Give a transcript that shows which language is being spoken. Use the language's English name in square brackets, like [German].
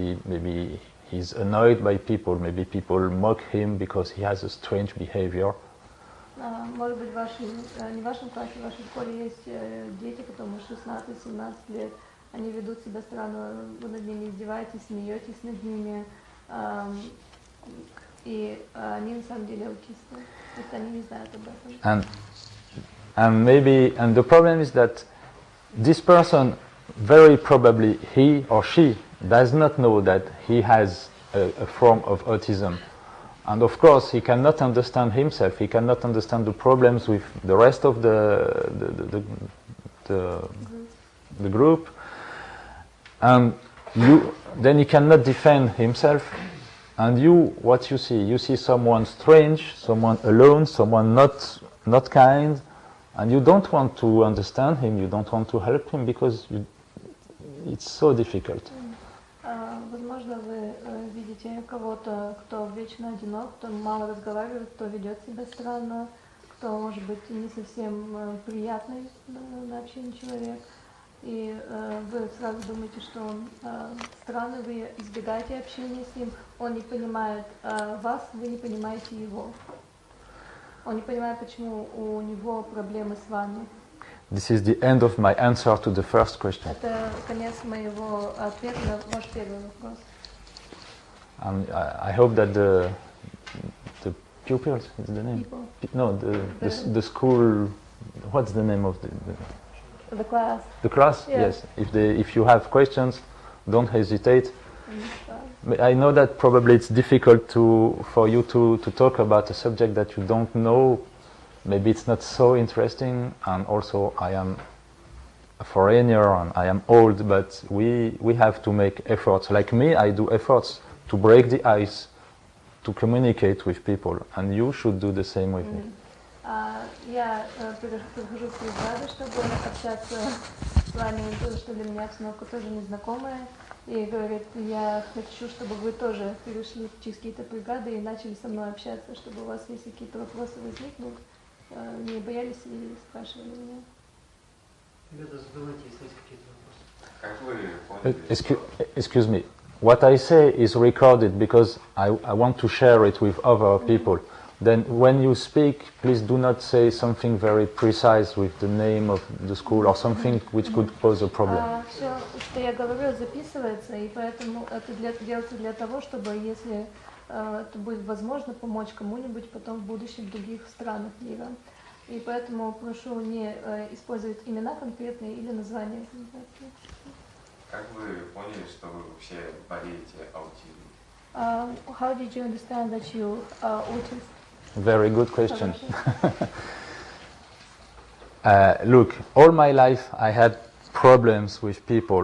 [English] Maybe he's annoyed by people. Maybe people mock him because he has a strange behavior. [Russian] Может быть, не в вашем классе, в вашей школе есть дети, которым 16-17 лет. Они ведут себя странно, вы над ними издеваетесь, смеетесь над ними, и они на самом деле аутисты, просто они не знают об этом. [English] And the problem is that this person, very probably he or she, does not know that he has a form of autism. And of course, he cannot understand himself. He cannot understand the problems with the rest of the group. And then he cannot defend himself. And what you see someone strange, someone alone, someone not kind, and you don't want to understand him. You don't want to help him because it's so difficult. [Russian] Возможно, вы видите кого-то, кто вечно одинок, кто мало разговаривает, кто ведет себя странно, кто, может быть, не совсем приятный на общение человек. И вы сразу думаете, что он странный, вы избегаете общения с ним, он не понимает вас, вы не понимаете его. Он не понимает, почему у него проблемы с вами. [English] This is the end of my answer to the first question. [Russian] Это конец моего ответа на ваш первый вопрос. [English] I hope that the pupils, is the name? People. No, the school. What's the name of The class. the class? Yeah. Yes. If you have questions, don't hesitate. I know that probably it's difficult for you to talk about a subject that you don't know. Maybe it's not so interesting, and also I am a foreigner and I am old, but we have to make efforts. Like me, I do efforts to break the ice, to communicate with people, and you should do the same with me. [Russian] Я прихожу в бригады, чтобы общаться с вами, потому что для меня обстановка тоже незнакомая. И говорит, я хочу, чтобы вы тоже перешли через какие-то бригады и начали со мной общаться, чтобы у вас, если какие-то вопросы возникнут, не боялись и спрашивали меня. Ребята, задавайте, если есть какие-то вопросы. Как вы поняли? [English] Excuse me. What I say is recorded because I want to share it with other people. Then when you speak, please do not say something very precise with the name of the school or something which could pose a problem. [Russian] Все, что я говорю, записывается, и поэтому это делается для того, чтобы, если это будет возможно, помочь кому-нибудь потом в будущем в других странах мира. И поэтому прошу не использовать имена конкретные или названия конкретные. Как вы поняли, что вы вообще болеете аутизмом? [English] How did you understand that you are autist? Very good question. Look, all my life I had problems with people.